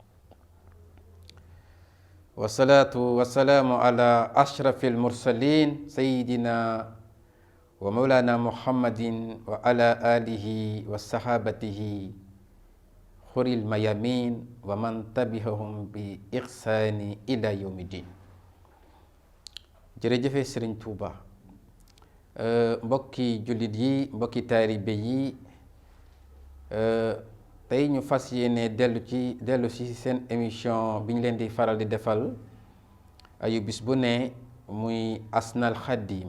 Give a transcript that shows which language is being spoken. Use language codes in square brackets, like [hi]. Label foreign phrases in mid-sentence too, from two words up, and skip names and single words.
[ar] والصلاة والسلام على أشرف المرسلين سيدنا ومولانا محمد وعلى آله وصحابته خير الميامين ومن تبعهم بإحسان إلى يوم الدين. [wo] jërëjëf Sëriñ Tuuba, mbokki jullit yi, mbokki taalibe yi, tey ñu fas yéene dellu ci seen émission bi ñu leen di faral di defal ayu bis bu ne, muy Asnal Khadim.